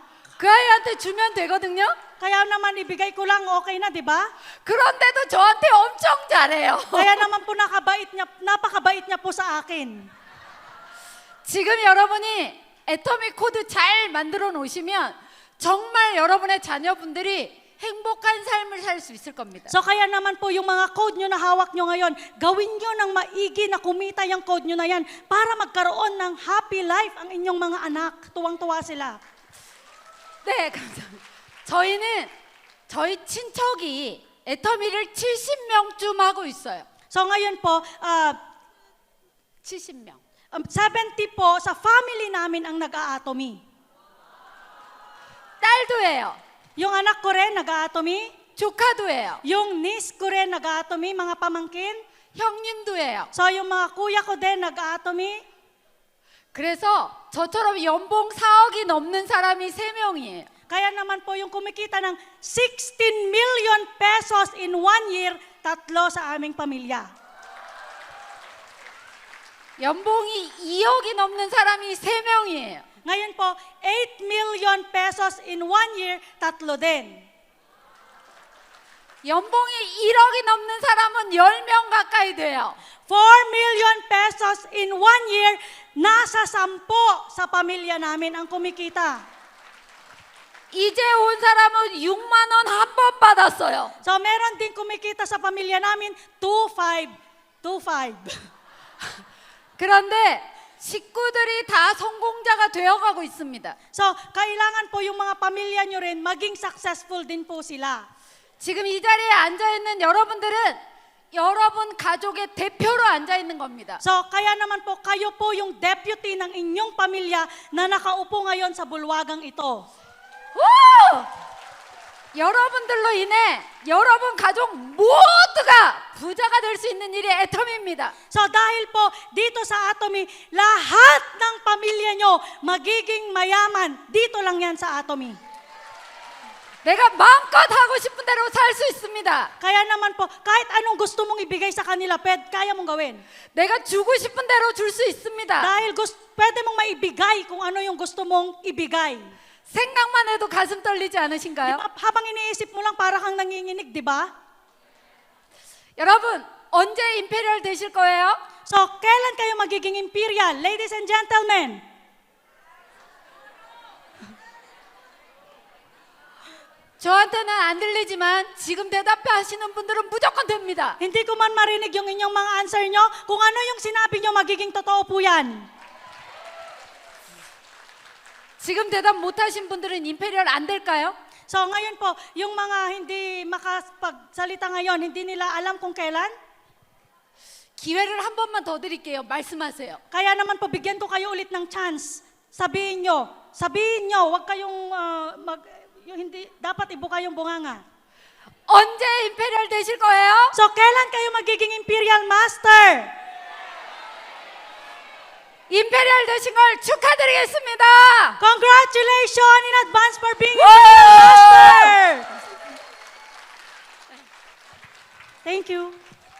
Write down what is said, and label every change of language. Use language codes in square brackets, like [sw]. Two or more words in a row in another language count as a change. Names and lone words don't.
[ko] 그 아이한테 주면 되거든요. [tl] Kaya naman ibigay ko lang, okay na, di ba? [ko] 그런데도 저한테 엄청 잘해요. [tl] Kaya naman po napakabait niya po sa akin. [ko] 지금 여러분이 애터미 코드 잘 만들어 놓으시면 정말 여러분의 자녀분들이 행복한 삶을 살 수 있을 겁니다. [tl] So kaya naman po yung mga code nyo na hawak nyo ngayon, gawin nyo ng maigi na kumita yung code nyo na yan para magkaroon ng [en] happy life [tl] ang inyong mga anak. Tuwang-tuwa sila. [ko] 네, 감사합니다. 저희는 저희 친척이 애터미를 70명쯤 하고 있어요. [tl] So ngayon po, [ko] 70명. [tl] 70 po sa family namin ang nag-a-atomy. [ko] 딸도 해요. [tl] Yung anak ko rin nag-a-atomy. [ko] 조카도 해요. [tl] Yung niece ko rin nag-a-atomy, mga pamangkin. [ko] 형님도 해요. [tl] So yung mga kuya ko din nag-a-atomy. [ko] 그래서 저처럼 연봉 4억이 넘는 사람이 3명이에요. [tl] Kaya naman po yung kumikita ng [en] 16 million pesos in 1 year, [tl] 3 sa aming pamilya. [ko] 연봉이 2억이 넘는 사람이 3명이에요. [tl] Ngayon po, [en] 8 million pesos in 1 year, [tl] 3 din. [ko] 연봉이 1억이 넘는 사람은 10명 가까이 돼요. [en] 4 million pesos in 1 year, [tl] nasa 10 sa pamilya namin ang kumikita. [ko] 이제 온 사람은 6만 원 한 번 받았어요. [tl] So meron din kumikita sa pamilya namin, 2,500. [ko] 그런데 식구들이 다 성공자가 되어가고 있습니다. [tl] So kailangan po yung mga pamilya nyo rin maging successful din po sila. [ko] 지금 이 자리에 앉아 있는 여러분들은 여러분 가족의 대표로 앉아 있는 겁니다. [tl] So kaya naman po kayo po yung deputy ng inyong pamilya na nakaupo ngayon sa bulwagang ito. 오! [ko] 여러분들로 인해 여러분 가족 모두가 부자가 될 수 있는 일이 애텀입니다. [tl] So dahil po dito sa Atomy, lahat ng pamilya nyo magiging mayaman. Dito lang yan sa Atomy. [ko] 내가 마음껏 하고 싶은 대로 살 수 있습니다. [tl] Kaya naman po, kahit anong gusto mong ibigay sa kanila, kaya mong gawin. [ko] 내가 주고 싶은 대로 줄 수 있습니다. [tl] Dahil pwede mong maibigay kung ano yung gusto mong ibigay. [ko] 생각만 해도 가슴 떨리지 않으신가요? [tl] Habang iniisip mo lang, para kang nanginginig, di ba? [ko] 여러분, 언제 임페리얼 되실 거예요? [tl] So, kailan kayo magiging imperial? [en] Ladies and gentlemen, [ko] 저한테는 안 들리지만 지금 대답하시는 분들은 무조건 됩니다. [tl] hindi ko man marinig yung inyong mga answer nyo. Kung ano yung sinabi nyo, magiging totoo po yan. [ko] 지금 대답 못하신 분들은 임페리얼 안 될까요? [tl] So, ngayon po, yung mga hindi makapagsalita ngayon, hindi nila alam kung kailan. [ko] 기회를 한 번만 더 드릴게요. 말씀하세요. [tl] Kaya naman po, bigyan ko kayo ulit ng chance. Sabihin nyo, wag kayong yung hindi, dapat ibuka yung bunganga. [ko] 언제 임페리얼 되실 거예요? [tl] So, kailan kayo magiging [en] imperial master? [ko] 임페리얼 되신 걸 축하드리겠습니다. [en] Congratulations in advance for being Woo! imperial master! Thank you.